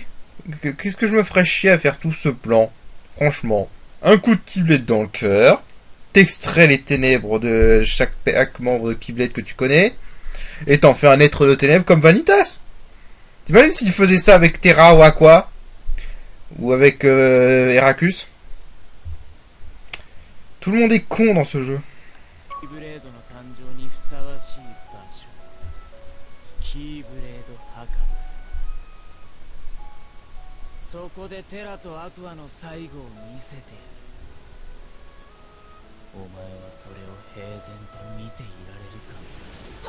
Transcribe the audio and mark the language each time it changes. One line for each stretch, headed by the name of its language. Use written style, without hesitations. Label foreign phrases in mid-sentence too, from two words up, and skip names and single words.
French: Qu'est-ce que je me ferais chier à faire tout ce plan? Franchement, un coup de Keyblade dans le cœur, t'extrais les ténèbres de chaque membre de Keyblade que tu connais, et t'en fais un être de ténèbres comme Vanitas. T'imagines s'il faisait ça avec Terra ou Aqua? Ou avec Heraclus? Tout le monde est con dans ce jeu.
Japanese: そこでテラとアクアの最後を見せてやる。お前はそれを平然と見ていられるか。